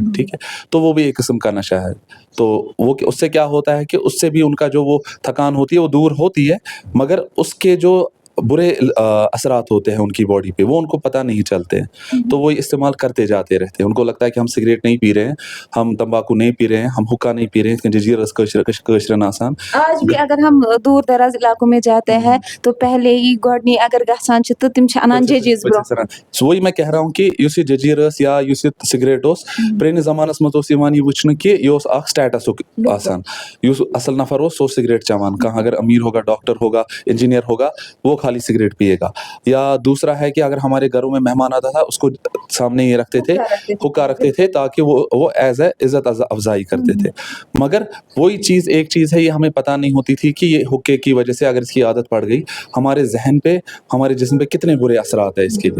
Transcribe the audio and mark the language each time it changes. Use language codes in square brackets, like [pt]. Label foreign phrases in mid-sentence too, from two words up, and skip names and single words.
[ur] ٹھیک ہے, تو وہ بھی ایک قسم کا نشہ ہے. تو وہ اس سے کیا ہوتا ہے کہ اس سے بھی ان کا جو وہ تھکان ہوتی ہے وہ دور ہوتی ہے, مگر اس کے جو برے اثرات ہوتے ہیں ان کی باڈی پہ وہ ان کو پتہ نہیں چلتے ہیں. تو وہ استعمال کرتے جاتے رہتے ہیں. ان کو لگتا ہے کہ ہم سگریٹ نہیں پی رہے ہیں, ہم تمباکو نہیں پی رہے ہیں, ہم حکا نہیں پی رہے ہیں, [ks] جزیرس کشرن آسان. [ur] آج بھی اگر ہم دور دراز علاقوں میں جاتے ہیں تو پہلے ہی [ks] گۄڈنی اگر گژھان چھِ تہٕ تِم چھِ اَنان ججیز برٛونٛہہ. [ur] وہی میں کہہ رہا ہوں کہ [ks] یُس یہ ججیرس یا یُس یہ سگریٹ اوس پرٲنِس زمانس منٛز اوس یِوان یہِ وٕچھنہٕ کہ یہِ اوس اکھ سٹیٹسُک آسان. یُس اصل نفر اوس سُہ اوس سگریٹ چٮ۪وان. [ur] کانٛہہ اگر امیر ہوگا, ڈاکٹر ہوگا, انجینئر ہوگا, وہ خالی سگریٹ پیے گا. یا دوسرا ہے کہ اگر ہمارے گھروں میں مہمان آتا تھا اس کو سامنے یہ رکھتے تھے, حکا رکھتے تھے تاکہ وہ [en] as a [ur] عزت افزائی کرتے تھے. مگر وہی چیز ایک چیز ہے, یہ ہمیں پتہ نہیں ہوتی تھی کہ یہ حکے کی وجہ سے اگر اس کی عادت پڑ گئی ہمارے ذہن پہ, ہمارے جسم پہ کتنے برے اثرات ہیں اس کے لیے.